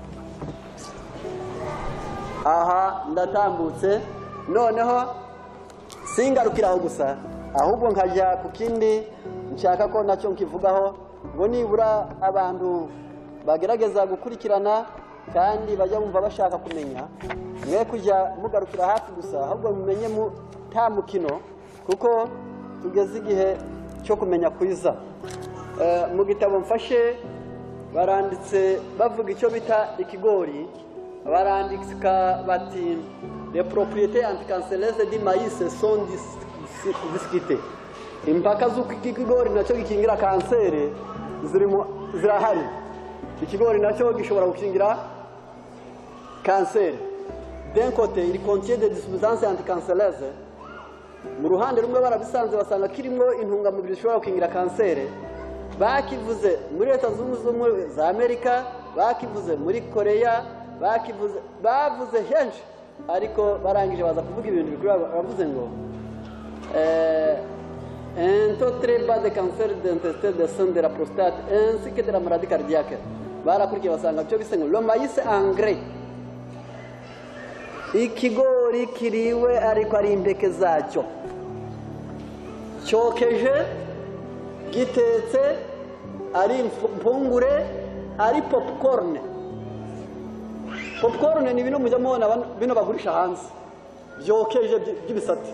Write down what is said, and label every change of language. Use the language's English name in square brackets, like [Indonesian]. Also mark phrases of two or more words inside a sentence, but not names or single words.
[Kinyarwanda] Aha ndatambutse, noneho singarukiraho gusa, ahubwo nkajya ku kindi nshaka ko nacyo nkivugaho, ngo nibura abantu bagerageza gukurikirana kandi bajya bumva bashaka kumenya, mwe kujya mugarukira hafi gusa, ahubwo mumenye nta mukino, kuko tugeze igihe cyo kumenya kwiza. Mu gitabo mfashe baranditse bavuga icyo bita ikigori, barandika bati [French] les propriétés anticancéreuses du maïs sont discutées. [Kinyarwanda] Impaka z'uko ikigori nacyo gikingira kanseri zirahari. Ikigori nacyo gishobora gukingira kanseri. [French] D'un côté, il contient des substances anticancéreuses. [Kinyarwanda] Mu ruhande rumwe barabisanze basanga kirimo intungamubiri zishobora gukingira kanseri. Bakivuze muri Leta Zunze Ubumwe za Amerika, bakivuze muri Korea, bavuze henshi, ariko barangije baza kuvuga ibintu bikuru. Bavuze ngo [French] un taux très bas de cancer d'intestin, de sein, de la prostate ainsi que de la maladie cardiaque. [Kinyarwanda] Barakurikiye basanga byo bise ngo [French] le maïs engrais. [Kinyarwanda] Ikigori kiriwe ariko ari impeke zacyo, cyokeje, gitetse, ari impungure, ari popcorn. Popcorn ni bino mujya mubona bino bagurisha hanze, byokeje by'ibisate.